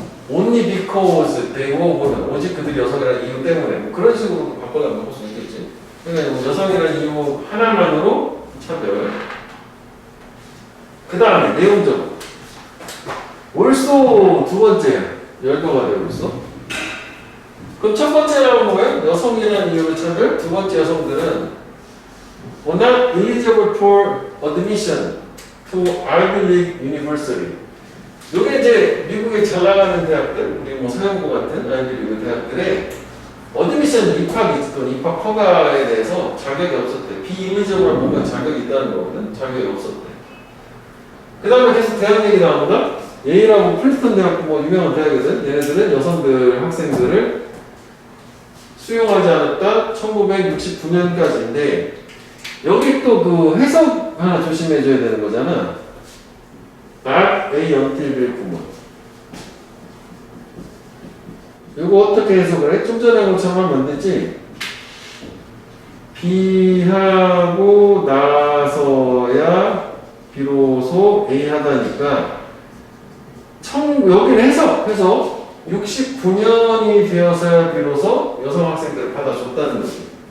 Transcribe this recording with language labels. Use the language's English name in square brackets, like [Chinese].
[English] Only because they were [Korean] 오직 그들이 여성이라는 이유 때문에 뭐 그런 식으로 바꿔나면 볼 수 있겠지. 그러니까 뭐 여성이라는 이유 하나만으로 차별. 그 다음에 내용적으로 also 두 번째 열거가 되고 있어. 그럼 첫 번째라고 뭐예요? 여성이라는 이유로 차별. 두 번째 여성들은 [English] were not eligible for admission to Ivy League University. [Korean] 요게 이제 미국에 잘 나가는 대학들, 우리 뭐 서영고 같은 아이비리그 대학들의 어드미션 입학이 또는 입학 허가에 대해서 자격이 없었대. 비인위적으로 보면 자격이 있다는 거거든. 자격이 없었대. 그 다음에 계속 대학 얘기 나온다. 예일하고 프린스턴 대학 뭐 유명한 대학이거든. 얘네들은 여성들 학생들을 수용하지 않았다. 1969년까지인데 여기 또 그 해석 하나 조심해줘야 되는 거잖아. [English] not a until bil [Korean] 구문. 이거 어떻게 해석을 해? 좀 전에 것처럼 하면 안 되지? B하고 나서야 비로소 A 하다니까 여기는 해석 69년이 되어서야 비로소 여성 학생들을 받아줬다는 거지.